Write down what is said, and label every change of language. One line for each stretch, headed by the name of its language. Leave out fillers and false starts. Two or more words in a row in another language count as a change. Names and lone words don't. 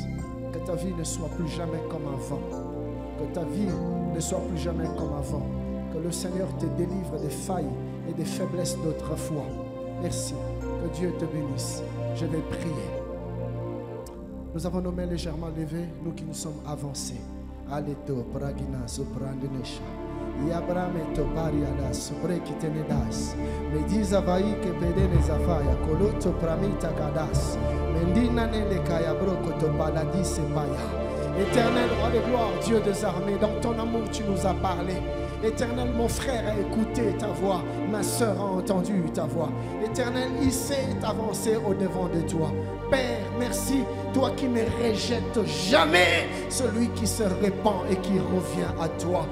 French: Que ta vie ne soit plus jamais comme avant. Que ta vie ne soit plus jamais comme avant. Que le Seigneur te délivre des failles et des faiblesses d'autrefois. Merci. Que Dieu te bénisse. Je vais prier. Nous avons nos mains légèrement levées, nous qui nous sommes avancés. Aleto, Pragina, Soprandinesha. Yabrame topariadas, brekitenedas. Mediza vaike pedene zafaya, koloto pramita kadas. Mendina nele kaya broko topaladise paya. Éternel roi de gloire, Dieu des armées, dans ton amour tu nous as parlé. Éternel, mon frère a écouté ta voix, ma soeur a entendu ta voix. Éternel, il s'est avancé au-devant de toi. Père, merci, toi qui ne rejettes jamais celui qui se répand et qui revient à toi.